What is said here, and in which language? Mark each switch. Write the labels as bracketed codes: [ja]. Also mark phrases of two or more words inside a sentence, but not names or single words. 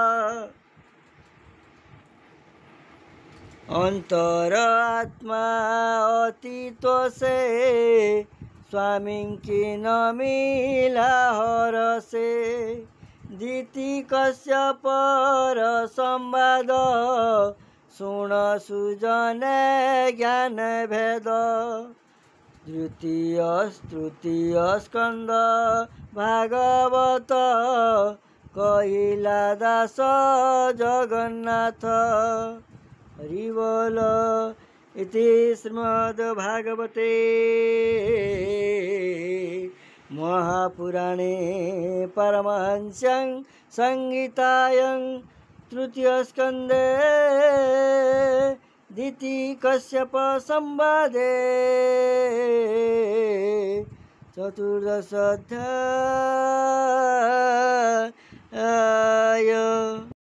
[or] ଅନ୍ତର ଆତ୍ମା ଅତୀତ ସେ ସ୍ୱାମୀଙ୍କି ନ ମିଲା ହରସେ ଦିତି କଶ୍ୟପର ସମ୍ବାଦ ଶୁଣ ସୁଜନେ ଜ୍ଞାନ ଭେଦ ତୃତୀୟ ସ୍କନ୍ଦ ଭାଗବତ କହିଲା ଦାସ ଜଗନ୍ନାଥ ହରି ବୋଲ [sa] इति श्रीमद्भागवते महापुराणे परमहंस्यां संहितायां तृतीयस्कन्धे दितिकश्यप संवादे चतुर्दश अध्याय।